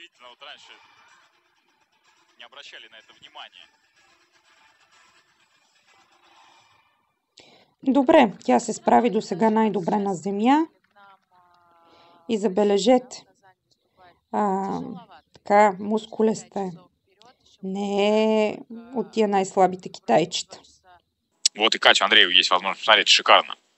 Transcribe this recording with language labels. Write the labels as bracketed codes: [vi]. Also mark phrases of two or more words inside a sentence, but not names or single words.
[bg] Добре, тя се справи до сега най-добре на земя. И забележете, така мускулеста е. Не е от тия най-слабите китайчета. [ru] Вот и Катя Андреева есть возможность посмотреть, шикарно.